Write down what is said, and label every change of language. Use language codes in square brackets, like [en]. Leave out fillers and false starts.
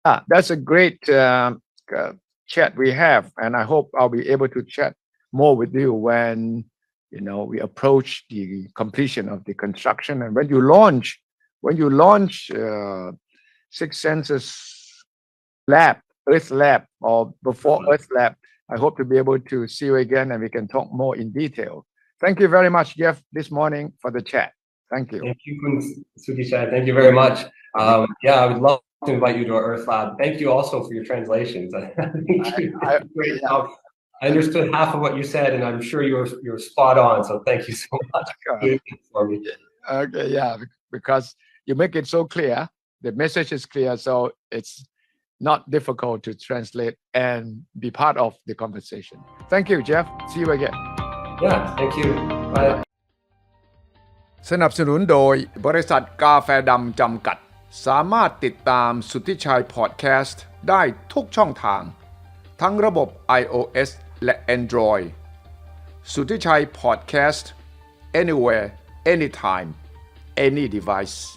[en] That's a great chat we have and I hope I'll be able to chat more with you when we approach the completion of the construction and when you launch Six Senses Lab Earth Lab or before Earth Lab I hope to be able to see you again and we can talk more in detail. Thank you very much, Jeff, this morning for the chat. Thank you. Thank you, Suthichai. Thank you very much. I would love to invite you to our Earth Lab. Thank you also for your translations. Great help. I understood half of what you said, and I'm sure you're spot on. So thank you so much for me. Okay, yeah, because you make it so clear. The message is clear, so it's not difficult to translate and be part of the conversation. Thank you, Jeff. See you again. Yeah, thank you. Bye. [th] สนับสนุนโดยบริษัทกาแฟดำจำกัดสามารถติดตามสุทธิชัยพอดแคสต์ได้ทุกช่องทางทั้งระบบ iOS และ Android สุทธิชัยพอดแคสต์ [en] anywhere anytime any device